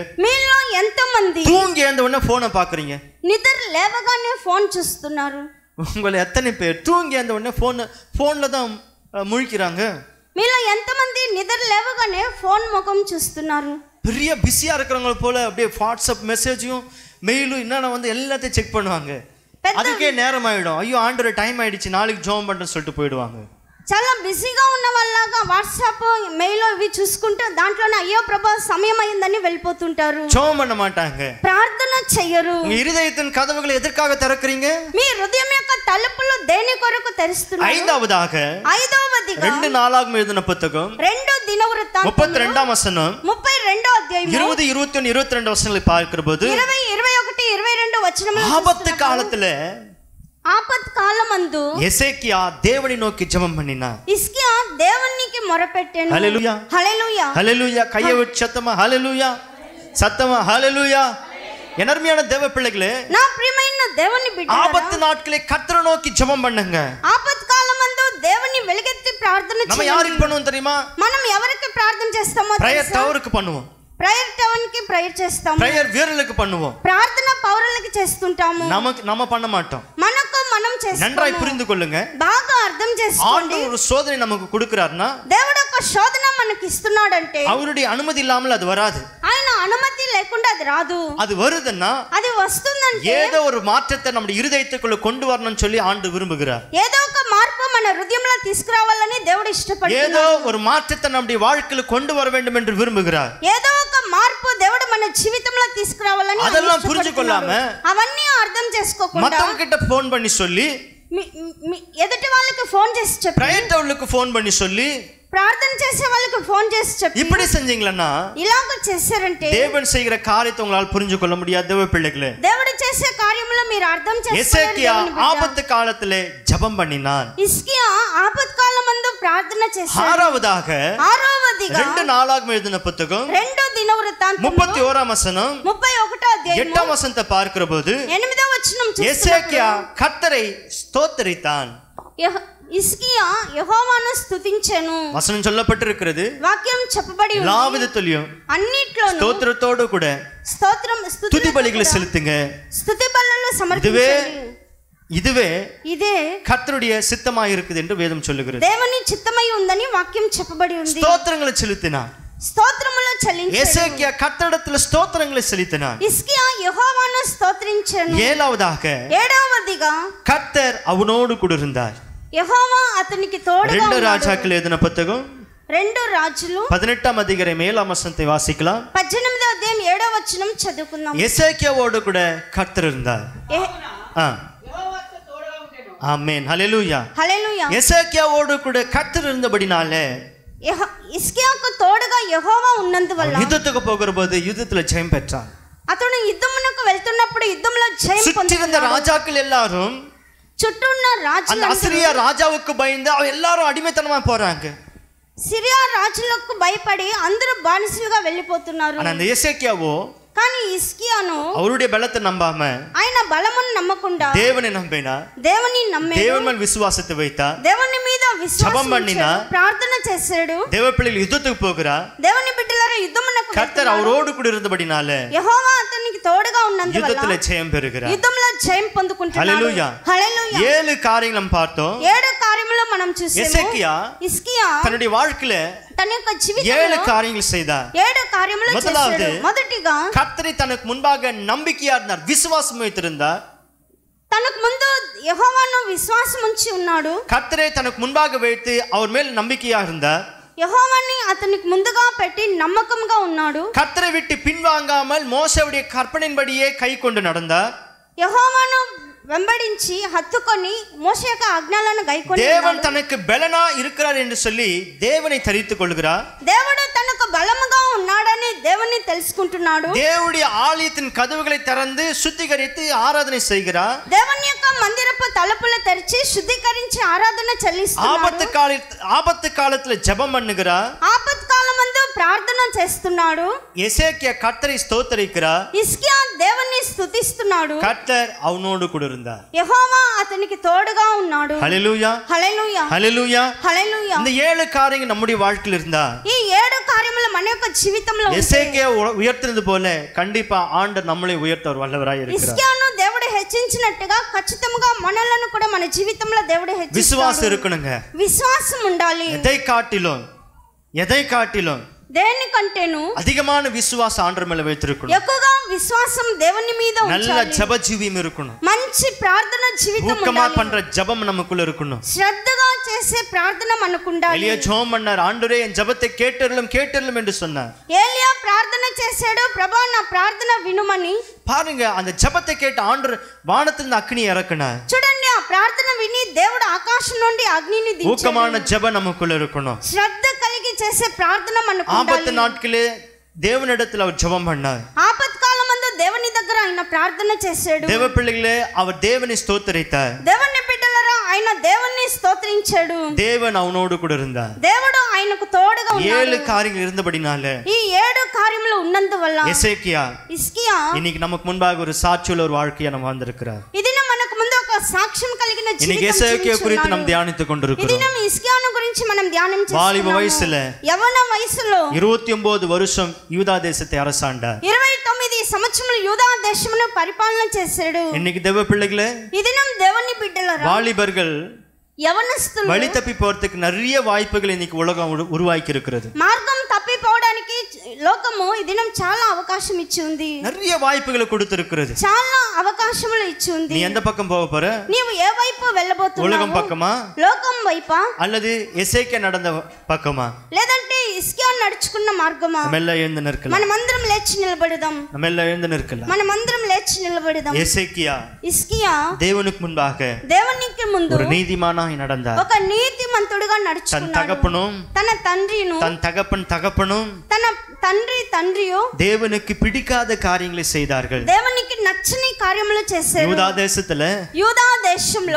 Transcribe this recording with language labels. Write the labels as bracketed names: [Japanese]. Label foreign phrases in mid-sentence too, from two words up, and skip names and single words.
[Telugu] మీలో ఎంతమంది [Tamil] தூங்கி எழுந்த உடனே போனை பாக்குறீங்க? [Telugu] నిద్ర లేవగానే ఫోన్ చూస్తున్నారు? [Tamil] உங்களை எத்தனை பேர் தூங்கி எழுந்த உடனே போன்ல தான் முழிக்கிறாங்க? [Telugu] మీలో ఎంతమంది నిద్ర లేవగానే ఫోన్ ముఖం చూస్తున్నారు? [Tamil] பெரிய பிஸியா இருக்கிறவங்க போல அப்படியே வாட்ஸ்அப் மெசேஜையும் மெயிலும் என்னென்ன வந்து எல்லாத்தையும் செக் பண்ணுவாங்க. அதுக்கே நேரம் ஆயிடும். ஐயோ ஆண்டவர் டைம் ஆயிடுச்சு நாளைக்கு ஜோம் பண்றேன்னு சொல்லிட்டு போயிடுவாங்க. [Telugu] చాలా బిజీగా ఉన్న వాళ్ళగా వాట్సాప్ మెయిల్ ఇవి చూసుకుంటూ దాంట్లోనే అయ్యో ప్రభా సమయం అయిందని వెళ్ళిపోతుంటారు. [Tamil] ஜோம் பண்ண மாட்டாங்க, [Telugu] ప్రార్థన చెయ్యరు. [Tamil] உங்க இருதயத்தின் கதவுகளை எதற்காக திறக்கறீங்க? [Telugu] మీ హృదయం యొక్క తలుపులు దేని కొరకు తెరుస్తున్నారు? [Tamil] ஐந்தாவதாக 2 நாளாகமம் எழுதின புத்தகம் [Telugu] 2 దినవృత్తాంతం [Tamil] 32ஆம் வசனம் [Telugu] 32వ అధ్యాయం [Tamil] 20 21 22 వచనాలు பார்க்கிறபோது [Telugu] 20 21 22 వచనములు [Tamil] ஆபத்து காலத்துல [Telugu] ఆపత్ కాలమందు [Tamil] எசேக்கியா தேவனை நோக்கி ஜெபம் பண்ணினார். [Telugu] హిజ్కియా దేవునికి మొరపెట్టెను. హల్లెలూయా హల్లెలూయా [Tamil] హల్లెలూయా கையை வச்சு சத்தமா ஹalleluya சத்தமா ஹalleluya. எனர்மையான தேவ பிள்ளைகளே, [Telugu] నా ప్రియమైన దేవుని బిడ్డలారా, [Tamil] ஆபத்து நாட்களே கர்த்தரை நோக்கி ஜெபம் பண்ணுங்க. [Telugu] ఆపత్ కాలమందు దేవుని వెలిగెత్తి ప్రార్థన [Tamil] நம்ம [Telugu] చేయండి. [Tamil] யாருக்கு பண்ணுவோம் தெரியுமா? [Telugu] మనం ఎవరికి ప్రార్థన చేస్తామో [Tamil] பிரேயர் [Telugu] తెలుసా? [Tamil] டவருக்கு பண்ணுவோம், [Telugu] ప్రేయర్ టౌన్ కి ప్రేయర్ చేస్తాము, [Tamil] பிரேயர் வீரர்களுக்கு பண்ணுவோம். [Telugu] ప్రార్థన పౌరులకి చేస్తుంటాము. [Tamil] நம்ம பண்ண மாட்டோம். [Telugu] మనకు మనం చేస్తాము. [Tamil] நன்றாய் புரிந்து கொள்ளுங்க. [Telugu] బాగా అర్థం చేసుకోండి. [Tamil] ஆண்டவர் ஒரு சோதனை நமக்கு கொடுக்கிறார்னா [Telugu] దేవుడు ఒక శోధన మనకి ఇస్తున్నాడంటే [Tamil] அவருடைய அனுமதி இல்லாமல் அது வராது. [Telugu] ఆయన అనుమతి లేకుండా అది రాదు. [Tamil] அது வருதுன்னா [Telugu] అది వస్తుందంటే [Tamil] ஏதோ ஒரு மாற்றத்தை நம்முடைய இருதயத்துக்குள்ள கொண்டு வரணும்னு சொல்லி ஆண்டு விரும்புகிறார். [Telugu] ఏదో ఒక మార్పు మన హృదయంలో తీసుకురావాలని దేవుడు ఇష్టపడుతున్నాడు. [Tamil] ஏதோ ஒரு மாற்றத்தை நம்முடைய வாழ்க்கையில கொண்டு வர வேண்டும் என்று விரும்புகிறார். [Telugu] ఏదో ఒక మార్పు దేవుడు మన జీవితంలో తీసుకురావాలని [Tamil] அதெல்லாம் புரிஞ்சு கொள்ளாம [Telugu] అవన్నీ అర్థం చేసుకోకుండా [Tamil] மத்தவங்க கிட்ட போன் பண்ணி சொல்லி [Telugu] ఎదుటి వాళ్ళకి ఫోన్ చేసి చెప్పి [Tamil] பிரேயர் டவருக்கு போன் பண்ணி சொல்லி [Telugu] ప్రార్థన చేసే వాళ్ళకి ఫోన్ చేసి చెప్పి [Tamil] இப்படி செஞ்சீங்களா [Telugu] ఇలాగ చేశారంటే [Tamil] தேவன் செய்கிற காரியத்தை உங்களால் புரிஞ்சு கொள்ள முடியாது. தேவ பிள்ளைகளே, [Telugu] దేవుడు చేసే కార్యములో మీరు అర్థం [Tamil] எசேக்கியா [Telugu] చేసుకోలేరు. [Tamil] ஆபத்து காலத்திலே ஜெபம் பண்ணினான். [Telugu] హిజ్కియా ఆపత్కాలమందు ప్రార్థన చేశాడు. [Tamil] ஆறாவதாக [Telugu] 6వదిగా [Tamil] 2 நாளாகமம் எழுதின புத்தகம் [Telugu] 2 దినవృత్తాంతం [Tamil] 31ஆம் வசனம் [Telugu] 31వ అధ్యాయం [Tamil] 8ஆம் వசனத்தை பார்க்கிறபோது [Telugu] 8వ వచనం [Tamil] எசேக்கியா கர்த்தரை ஸ்தோத்திரித்தான். [Telugu] హిజ్కియా యెహోవాను స్తుతించెను. [Tamil] வசனம் சொல்லப்பட்டிருக்கிறது. [Telugu] వాక్యం చెప్పబడి ఉంది. [Tamil] எல்லா விதத்திலும் [Telugu] అన్నిట్లోనూ [Tamil] ஸ்தோத்திரத்தோடு கூட [Telugu] స్తోత్రం [Tamil] துதி பலிகளை செலுத்துங்க. [Telugu] స్తుతి బలులు సమర్పించండి. [Tamil] இதுவே [Telugu] ఇదే [Tamil] கர்த்தருடைய சித்தமாய் இருக்குது என்று வேதம் சொல்லுகிறது. [Telugu] దేవుని చిత్తమై ఉందని వాక్యం చెప్పబడి ఉంది. [Tamil] ஸ்தோத்திரங்களை செலுத்தினான். [Telugu] స్తోత్రములు చెల్లించాడు. [Tamil] எசேக்கியா கர்த்தரிடத்தில் ஸ்தோத்திரங்களை செலுத்தினான். [Telugu] హిజ్కియా యెహోవాను స్తోత్రించెను. [Tamil] ஏழாவதாக [Telugu] 7వదిగా [Tamil] கர்த்தர் அவனோடு கூட இருந்தார். [Telugu] యెహోవా అతనికి తోడుగా 2 ఉన్నాడు. [Tamil] ராஜாக்கள் எழுதின புத்தகம் [Telugu] 2 రాజులు [Tamil] 18ஆம் அதிகாரம் 7ஆம் வசனத்தை வாசிக்கலாம். [Telugu] 18వ అధ్యాయం 7వ వచనం చదువుకుందాం. [Tamil] எசேக்கியாவோடு கூட கர்த்தர் இருந்தார். [Telugu] యెహోవాతో తోడుగా ఉండెను. [Tamil] ஆமென் ஹல்லேலூயா. [Telugu] హల్లెలూయా. [Tamil] எசேக்கியாவோடு கூட கர்த்தர் இருந்தபடினாலே [Telugu] హిజ్కియాకు తోడుగా యెహోవా ఉన్నందువల్ల [Tamil] யுத்தத்துக்கு போகிற போது யுத்தத்துல ஜெயம் பெற்றான். [Telugu] అతను యుద్ధమునకు వెళ్తున్నప్పుడు యుద్ధంలో జయం [Tamil] சுற்றிருந்த [Telugu] పొందాడు. [Tamil] ராஜாக்கள் எல்லாரும் [Telugu] చుట్టూ ఉన్న [Tamil] அந்த [Telugu] రాజులు [Tamil] அசிரியா ராஜாவுக்கு பயந்து அவ எல்லாரும் அடிமைத்தனமா போறாங்க. [Telugu] సిరియా రాజులకు భయపడి అందరూ బానిసలుగా వెళ్ళిపోతున్నారు. [Tamil] ஆனா அந்த எசேக்கியாவோ [Telugu] కానీ హిజ్కియాను [Tamil] அவருடைய பலத்தை நம்பாம [Telugu] ఆయన బలమును నమ్మకుండా [Tamil] தேவனை நம்பினா, [Telugu] దేవుని నమ్మాడు. [Tamil] தேவன் மேல் விசுவாசத்தை வைத்தா, [Telugu] దేవుని మీద జపం విశ్వాసం [Tamil] பண்ணினா, [Telugu] ఉంచాడు, ప్రార్థన చేశాడు. [Tamil] தேவ பிள்ளைகள் யுத்தத்துக்கு போகிறா. [Telugu] దేవుని బిడ్డలారా యుద్ధమునకు [Tamil] கர்த்தர் அவரோடு கூட இருந்தபடினாலே [Telugu] యెహోవా అతనికి తోడుగా ఉన్నందువల్ల [Tamil] யுத்தத்துல ஜெயம் பெறுகிறார். [Telugu] యుద్ధంలో జయం పొందుకుంటున్నాడు. హల్లెలూయా. హల్లెలూయా. [Tamil] 7 காரியங்கள் நம்ம பார்த்தோம். [Telugu] 7 కార్యములు మనం చూసాము. హిజ్కియా [Tamil] தன்னுடைய வாழ்க்கையில [Telugu] తన యొక్క 7 జీవితంలో [Tamil] காரியங்கள் செய்தார். [Telugu] 7 కార్యములు [Tamil] முதலாவது, [Telugu] చేశాడు. మొదటిగా [Tamil] கர்த்தரை தனக்கு முன்பாக நம்பிக்கையா இருந்தார், விசுவாசம் வைத்திருந்தார். [Telugu] తనకు ముందు యెహోవాను విశ్వాసం ఉంచి ఉన్నాడు. [Tamil] கர்த்தரை தனக்கு முன்பாக வைத்து அவர் மேல் நம்பிக்கையா இருந்தார். [Telugu] యెహోవాని అతనికి ముందుగా పెట్టి నమ్మకంగా ఉన్నాడు. [Tamil] கர்த்தரை விட்டு பின்வாங்காமல் மோசேயுடைய கற்பனையின்படியே கை கொண்டு நடந்தார். [Telugu] యెహోవాను వెంబడించి హత్తుకొని మోషే యొక్క ఆజ్ఞలను గైకొని [Tamil] தேவன் தனக்கு பலனா இருக்கிறார் என்று சொல்லி தேவனை தரித்துக் கொள்கிறார். [Telugu] దేవుడు తనకు బలముగా ఉన్నాడని దేవుని తెలుసుకుంటున్నాడు. [Tamil] தேவனுடைய ஆலயத்தின் கதவுகளை திறந்து சுத்திகரித்து ஆராதனை செய்கிறார். [Telugu] దేవుని యొక్క మందిరపు తలుపులు తెరిచి శుద్ధీకరించి ఆరాధన చెల్లిస్తున్నాడు. [Tamil] ஆபத்து காலத்துல ஜெபம் பண்ணுகிறார். [Telugu] ఆపత్కాలమందు ప్రార్థన చేస్తున్నాడు. [Tamil] எசேக்கியா கர்த்தரை ஸ்தோத்திரிக்கிறார். [Telugu] హిజ్కియా దేవుని స్తుతిస్తున్నాడు. [Tamil] கர்த்தர் அவனோடு கூட இருந்தார். [Telugu] యెహోవా అతనికి తోడుగా ఉన్నాడు. [Tamil] ஹல்லேலூயா [Telugu] హల్లెలూయా. [Tamil] ஹல்லேலூயா. [Telugu] హల్లెలూయా. [Tamil] இந்த 7 காரியங்கள் நம்முடைய வாழ்க்கையில் இருந்தா, [Telugu] ఈ 7 కార్యములు మన యొక్క జీవితంలో ఉంటే [Tamil] எசேக்கியா உயர்த்தினது போல கண்டிப்பா ஆண்டவர் நம்மளை உயர்த்த ஒரு வல்லவராய் இருக்கிறார். [Telugu] హిజ్కియాను దేవుడు హెచ్చించినట్టుగా ఖచ్చితంగా మనలను కూడా మన జీవితంలో దేవుడు హెచ్చిస్తాడు. [Tamil] விசுவாசம் இருக்கணுங்க. [Telugu] విశ్వాసం ఉండాలి. [Tamil] எதை காட்டிலும் [Telugu] దేనికంటేను [Tamil] அதிகமான விசுவாசம் ஆண்டவர் மேல வைத்திருக்கணும். [Telugu] ఎక్కువగా విశ్వాసం దేవుని మీద [Tamil] நல்ல [Telugu] ఉంచాలి. [Tamil] ஜெப ஜீவியம் இருக்கணும். [Telugu] మంచి ప్రార్థన జీవితం [Tamil] ஊக்கமா [Telugu] ఉండాలి. [Tamil] பண்ற ஜெபம் நமக்குள்ள இருக்கணும். [Telugu] శ్రద్ధగా చేసే ప్రార్థన మనకు ఉండాలి. [Tamil] எலியா ஜெபம் பண்ணார், ஆண்டவரே என் ஜெபத்தை கேட்டருளும் என்று சொன்னார். [Telugu] ఏలియా ప్రార్థన చేశాడు, ప్రభువా నా ప్రార్థన వినుమని. [Tamil] பாருங்க, அந்த ஜெபத்தை கேட்ட ஆண்டவர் வானத்திலிருந்து அக்னி இறக்குனார். [Telugu] చూడండి, ఆ ప్రార్థన విని దేవుడు ఆకాశం నుండి అగ్నిని దించాడు. [Tamil] ஊக்கமான ஜெபம் நமக்குள்ள இருக்கணும். [Telugu] శ్రద్ధ కలిగి చేసే ప్రార్థన మనకు [Tamil] ஆபத்து [Telugu] ఉండాలి. [Tamil] நாட்களே தேவனிடத்தில் அவர் ஜெபம் பண்ணார். [Telugu] ఆపత్కాలమందు దేవుని దగ్గర ఆయన ప్రార్థన చేశాడు. [Tamil] தேவ பிள்ளைகளே, அவர் தேவனை ஸ்தோத்திரித்தார். [Telugu] దేవుని బిడ్డలారా, ఆయన దేవుని స్తోత్రించాడు. [Tamil] தேவன் அவனோடு கூட இருந்தார். [Telugu] దేవుడు ఆయనకు తోడుగా ఉన్నాడు. [Tamil] 7 காரியங்கள் இருந்தபடினால [Telugu] ఈ 7 కార్యములు ఉన్నందువల్ల [Tamil] எசேக்கியா [Telugu] హిజ్కియా [Tamil] இன்னைக்கு நமக்கு முன்பாக ஒரு சாட்சியுள்ள ஒரு வாழ்க்கையை நம்ம வந்திருக்கிறார். [Telugu] ఇదిన మనకు ముందు ఒక సాక్ష్యం కలిగిన [Tamil] இன்னைக்கு [Telugu] జీవితం [Tamil] எசேக்கியா குறித்து [Telugu] జీవించున్నాడు. [Tamil] நம்ம தியானித்துக் கொண்டிருக்கிறோம். [Telugu] ఇదిన హిజ్కియాను గురించి మనం ధ్యానం [Tamil] வாலிப [Telugu] చేస్తున్నాము. [Tamil] வயசுல [Telugu] యవ్వన వయసులో [Tamil] 29 வருஷம் யூதா தேசத்தை அரசாண்டார். [Telugu] 29 సంవత్సరములు యూదా దేశమును పరిపాలన చేశాడు. [Tamil] இன்னைக்கு தேவ பிள்ளைகளே, [Telugu] ఈ దినం దేవుని బిడ్డలారా, [Tamil] வாலிபர்கள் [Telugu] యవ్వనస్తులు [Tamil] வழி தப்பி போறதுக்கு நிறைய வாய்ப்புகள் இன்னைக்கு உலகம் உருவாக்கி இருக்கிறது. [Telugu] మార్గం తప్పిపోవడానికి లోకము ఈ దినం చాలా అవకాశం ఇచ్చి ఉంది. [Tamil] நிறைய வாய்ப்புகளை கொடுத்திருக்கிறது. [Telugu] చాలా అవకాశములు ఇచ్చి ఉంది. [Tamil] நீ எந்த பக்கம் போக போற? [Telugu] నీవు ఏ వైపు వెళ్ళబోతున్నావు? [Tamil] உலகம் பக்கமா, [Telugu] లోకం వైపా, [Tamil] அல்லது எசேக்கியா நடந்த பக்கமா? [Telugu] లేదంటే హిజ్కియా నడుచుకున్న మార్గమా? [Tamil] நம்ம எல்லாம் எழுந்து நிற்கலாம். [Telugu] మనమందరం లేచి నిలబడదాం. [Tamil] நம்ம எல்லாம் எழுந்து நிற்கலாம். [Telugu] మనమందరం లేచి నిలబడదాం. [Tamil] எசேக்கியா [Telugu] హిజ్కియా [Tamil] தேவனுக்கு முன்பாக [Telugu] దేవునికి ముందు [Tamil] ஒரு நீதிமானாய் நடந்தார். [Telugu] ఒక నీతిమంతుడిగా [Tamil] தன் [Telugu] నడుచుకున్నాడు. [Tamil] தகப்பனும் [Telugu] తన తండ్రిను, [Tamil] தன் தகப்பனும் [Telugu] తన తండ్రియు [Tamil] தேவனுக்கு பிடிக்காத காரியங்களை செய்தார்கள். [Telugu] దేవునికి నచ్చని కార్యములు చేశారు. [Tamil] யூதா தேசத்துல [Telugu] యూదా దేశంలో